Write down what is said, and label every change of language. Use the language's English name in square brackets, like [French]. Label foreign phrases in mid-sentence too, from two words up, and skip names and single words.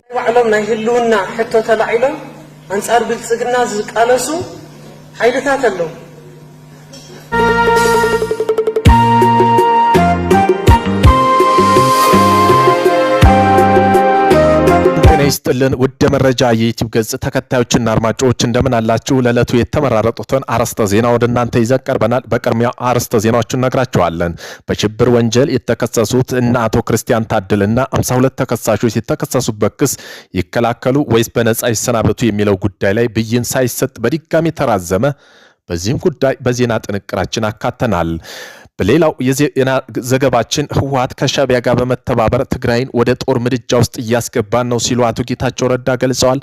[Tigrinya] ባዕሎም ናይ ህልውና ሕቶ ተላዒሎም አንጻር ብልጽግና ዝቃለሱ ኃይልታት አለው። [Amharic] ይስጥልን ውድ መረጃ የዩቲዩብ ገጽ ተከታዮችና አድማጮች እንደምን አላችሁ? ለዕለቱ የተመራረጡትን አርዕስተ ዜና ወደ እናንተ ይዘን ቀርበናል። በቅድሚያ አርዕስተ ዜናዎችን ነግራችኋለን። በሽብር ወንጀል የተከሰሱት እነ አቶ ክርስቲያን ታደለና 52 ተከሳሾች የተከሰሱበት ክስ ይከላከሉ ወይስ በነጻ ይሰናበቱ የሚለው ጉዳይ ላይ ብይን ሳይሰጥ በድጋሚ ተራዘመ። በዚህም ጉዳይ በዜና ጥንቅራችን አካተናል። በሌላው የዜና ዘገባችን ህወሓት ከሻዕቢያ ጋር በመተባበር ትግራይን ወደ ጦር ምድጃ ውስጥ እያስገባን ነው ሲሉ አቶ ጌታቸው ረዳ ገልጸዋል።